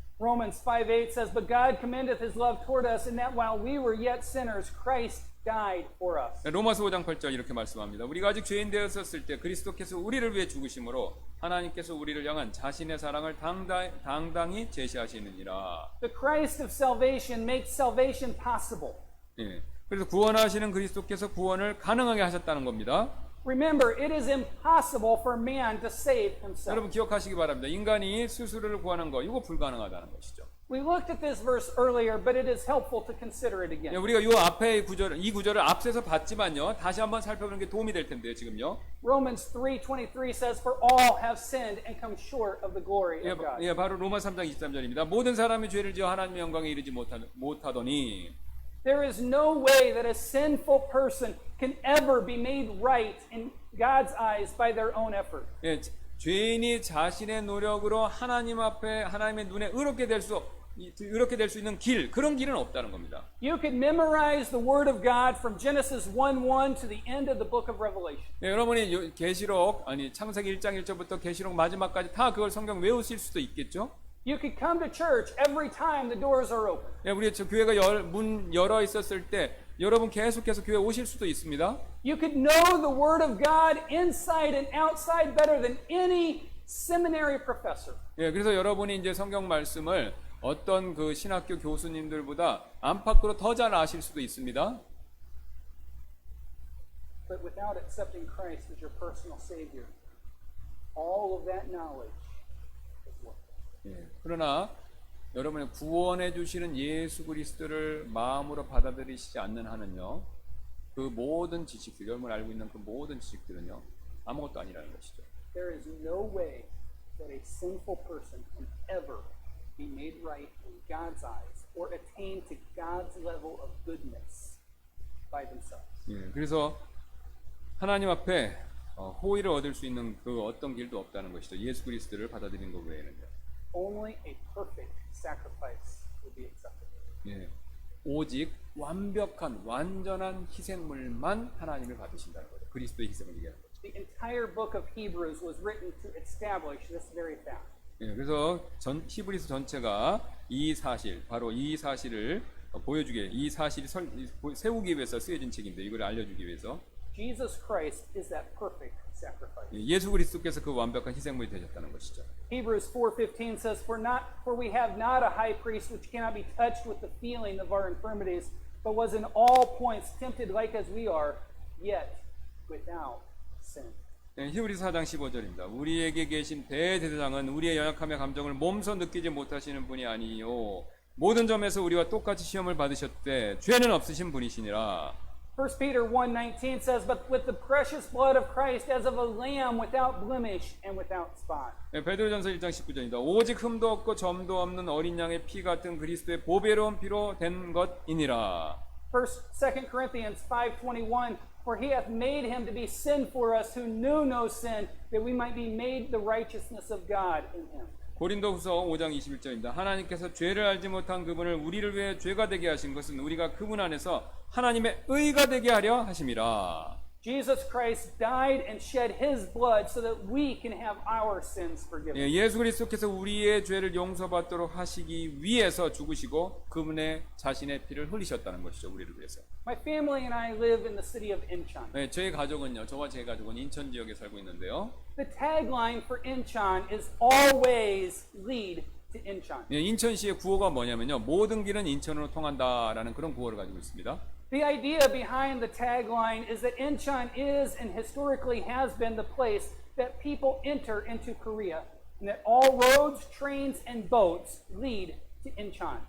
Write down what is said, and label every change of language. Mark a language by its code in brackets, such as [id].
[en] Romans 5:8 says, But God commendeth his love toward us in that while we were yet sinners, Christ died for us. [ko] 로마서 5장 8절 이렇게 말씀합니다. 우리가 아직 죄인 되었을 때 그리스도께서 우리를 위해 죽으심으로 하나님께서 우리를 향한 자신의 사랑을 당당히 제시하시느니라. [en] The Christ of salvation makes salvation possible. [ko] 예, 그래서 구원하시는 그리스도께서 구원을 가능하게 하셨다는 겁니다. [en] Remember, it is impossible for man to save himself. [ko] 여러분 기억하시기 바랍니다. 인간이 스스로를 구하는 거 이거 불가능하다는 것이죠. [en] We looked at this verse earlier, but it is helpful to consider it [ko] 예, [en] again. [ko] 우리가 이 구절을 앞서서 봤지만요. 다시 한번 살펴보는 게 도움이 될 텐데요. 지금요. [en] Romans 3:23 says, For all have sinned and come short of the glory of God. [ko] 예, 바로 로마 3장 23절입니다. 모든 사람이 죄를 지어 하나님의 영광에 이르지 못하더니 [en] There is no way that a sinful person can ever be made right in God's eyes by their own effort. [ko] 예, 죄인이 자신의 노력으로 하나님 앞에 하나님의 눈에 의롭게 될 수 있는 길 그런 길은 없다는 겁니다. [en] You could memorize the word of God from Genesis 1:1 to the end of the book of Revelation. [ko] 예, 여러분이 창세기 1장 1절부터 계시록 마지막까지 다 그걸 성경 외우실 수도 있겠죠? [en] You could come to church every time the doors are open. [ko] 예, 우리 교회가 문 열어 있었을 때 여러분 계속해서 교회 오실 수도 있습니다. [en] You could know the word of God inside and outside better than any seminary professor. [ko] 예, 그래서 여러분이 이제 성경 말씀을 어떤 그 신학교 교수님들보다 안팎으로 더 잘 아실 수도 있습니다. [en] But without accepting Christ as your personal Savior, all of that knowledge is worthless. [ko] 예, 그러나 여러분의 구원해 주시는 예수 그리스도를 마음으로 받아들이시지 않는 한은요, 그 모든 지식들, 여러분 알고 있는 그 모든 지식들은요, 아무것도 아니라는 것이죠. [en] There is no way that a sinful person can ever be made right in God's eyes or attain to God's level of goodness by themselves. [ko] 예, 그래서 하나님 앞에 호의를 얻을 수 있는 그 어떤 길도 없다는 것이죠. 예수 그리스도를 받아들이는 것 외에는요. [en] Only a perfect sacrifice will be accepted. [ko] 예, 오직 완벽한 완전한 희생물만 하나님을 받으신다는 거죠. 그리스도의 희생을 얘기하는 거죠. [en] The entire book of Hebrews was written to establish this very fact. [ko] 예, 그래서 히브리서 전체가 이 사실, 바로 이 사실을 보여주기, 이 사실을 세우기 위해서 쓰여진 책인데 이걸 알려주기 위해서 [en] Jesus Christ is that perfect sacrifice. [ko] 예수 그리스도께서 그 완벽한 희생물이 되셨다는 것이죠. [en] Hebrews 4:15 says, For we have not a high priest which cannot be touched with the feeling of our infirmities, but was in all points tempted like as we are, yet without sin. [ko] 네, 히브리서 4장 15절입니다. 우리에게 계신 대제사장은 우리의 연약함의 감정을 몸소 느끼지 못하시는 분이 아니요 모든 점에서 우리와 똑같이 시험을 받으셨되 죄는 없으신 분이시니라. [en] 1 Peter 1:19 says, But with the precious blood of Christ as of a lamb without blemish and without spot. [ko] 네, 베드로전서 1장 19절입니다. 오직 흠도 없고 점도 없는 어린 양의 피 같은 그리스도의 보배로운 피로 된 것이니라. [en] 2 Corinthians 5:21 For he hath made him to be sin for us who knew no sin, that we might be made the righteousness of God in him. [ko] 고린도후서 5장 21절입니다. 하나님께서 죄를 알지 못한 그분을 우리를 위해 죄가 되게 하신 것은 우리가 그분 안에서 하나님의 의가 되게 하려 하심이라. [en] Jesus Christ died and shed his blood so that we can have our sins forgiven. [ko] 예, 예수 그리스도께서 우리의 죄를 용서받도록 하시기 위해서 죽으시고 그분의 자신의 피를 흘리셨다는 것이죠. 우리를 위해서. [en] My family and I live in the city of Incheon. [ko] 네, 저희 가족은요. 저와 제 가족은 인천 지역에 살고 있는데요. [en] The tagline for Incheon is always lead to Incheon. [ko] 예, 인천시의 구호가 뭐냐면요. 모든 길은 인천으로 통한다라는 그런 구호를 가지고 있습니다. [en] The idea behind the tagline is that Incheon is and historically has been the place that people enter into Korea, and that all roads, trains, and boats lead to Incheon.